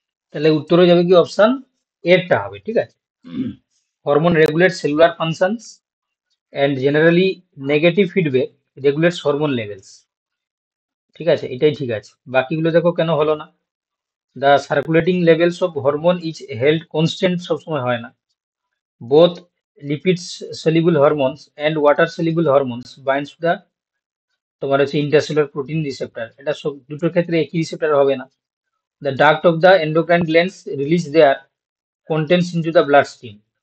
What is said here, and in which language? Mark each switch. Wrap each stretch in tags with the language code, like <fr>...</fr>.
<bn>তাহলে উত্তর হয়ে যাবে কি অপশন এরটা হবে, ঠিক আছে।</bn> <en>Hormone regulate cellular functions and generally negative feedback regulates hormone levels.</en> <bn>ঠিক আছে, এটাই ঠিক আছে। বাকিগুলো দেখো কেন হলো না।</bn> <en>the circulating levels of hormone is held constant,</en> <bn>সবসময় হয় না।</bn> <en>both lipid soluble hormones and water soluble hormones binds to the</en> <bn>তোমার হচ্ছে</bn> <en>Intercellular protein receptor.</en> <bn>এটা সব দুটোর ক্ষেত্রে একই রিসেপ্টর হবে না।</bn> <en>The duct of the endocrine glands release their contents into the blood stream.</en>